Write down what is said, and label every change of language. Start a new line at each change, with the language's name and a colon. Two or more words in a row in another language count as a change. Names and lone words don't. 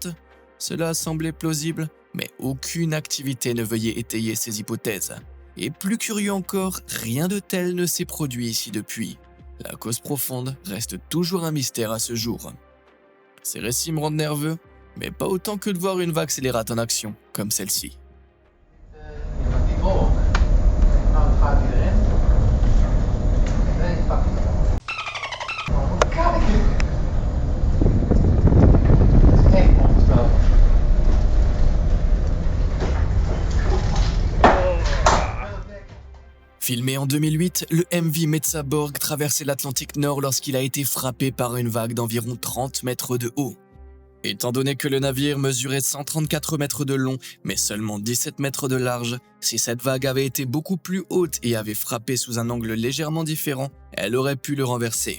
French: Cela semblait plausible, mais aucune activité ne veuillait étayer ces hypothèses. Et plus curieux encore, rien de tel ne s'est produit ici depuis. La cause profonde reste toujours un mystère à ce jour. Ces récits me rendent nerveux, mais pas autant que de voir une vague scélérate en action, comme celle-ci.
Dutch: Die boven. Nou, dan gaat hij erin. Nee, pak het. Oh, hoe kan ik dit? Het is echt onvoorstelbaar.
French: Filmé en 2008, le MV Metsaborg traversait l'Atlantique Nord lorsqu'il a été frappé par une vague d'environ 30 mètres de haut. Étant donné que le navire mesurait 134 mètres de long, mais seulement 17 mètres de large, si cette vague avait été beaucoup plus haute et avait frappé sous un angle légèrement différent, elle aurait pu le renverser.